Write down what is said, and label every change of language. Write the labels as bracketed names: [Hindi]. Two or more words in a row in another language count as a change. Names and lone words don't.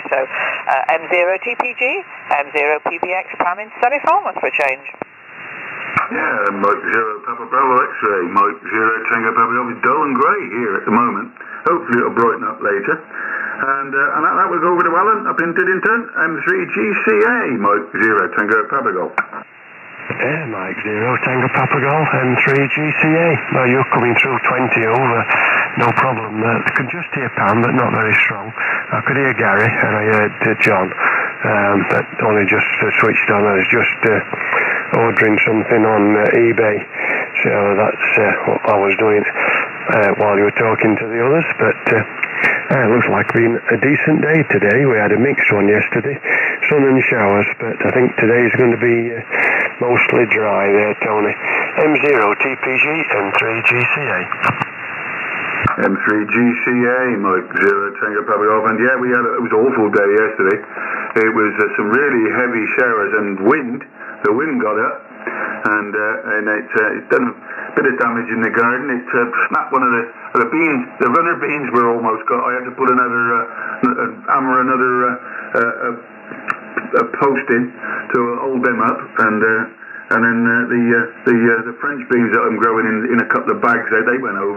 [English] So, M0TPG, M0PBX, Pam in sunny Falmouth for a change. Yeah, Mike 0, Papa Bravo X-Ray, Mike 0, Tango Papa Golf. It's dull and grey here at the moment. Hopefully it'll brighten up later. And that was over to Alan up in Diddington, M3GCA, Mike 0, Tango Papa Golf. Yeah, Mike 0, Tango Papa Golf, M3GCA. Well, you're coming through 20 over, no problem. I could just hear Pam, but not very strong. I could hear Gary, and I heard John, but only just switched on. I was just ordering something on eBay, so that's what I was doing while you were talking to the others, but it looks like being a decent day today. We had a mixed one yesterday, sun and showers, but I think today's going to be mostly dry there, Tony. M0TPG, M3GCA. M3GCA, Mike 0, Tango Papa Golf, and yeah, it was an awful day yesterday. It was some really heavy showers and wind. The wind got up, and it's done a bit of damage in the garden. It snapped one of the beans. The runner beans were almost got. I had to put hammer another post in to hold them up, and then the French beans that I'm growing in a couple of bags there, they went over.